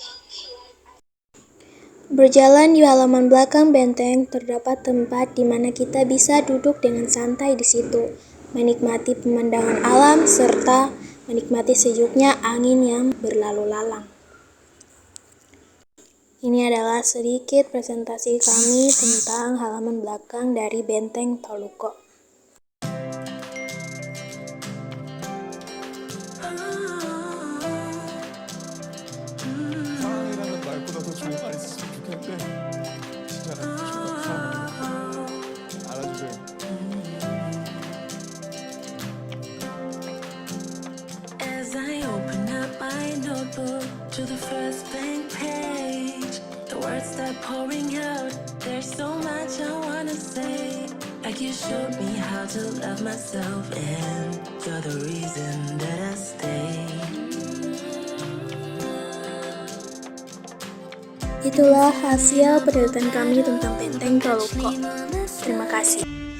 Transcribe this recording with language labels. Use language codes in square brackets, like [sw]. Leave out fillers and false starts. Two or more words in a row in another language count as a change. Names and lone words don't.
[id] Berjalan di halaman belakang benteng terdapat tempat di mana kita bisa duduk dengan santai di situ, menikmati pemandangan alam serta menikmati sejuknya angin yang berlalu lalang. Ini adalah sedikit presentasi kami tentang halaman belakang dari Benteng Toluco. [ko] 사랑이라는 말보다 더 좋은 말 있었으면 좋겠는데 진짜 나 정말 사랑합니다. 알아주세요. [en] As I open up my notebook to the first blank page, the words start pouring out. There's so much I wanna say. Like you showed me how to love myself, and you're the reason that I stay. [id] Itulah hasil penelitian kami tentang Benteng Toluco. Terima kasih.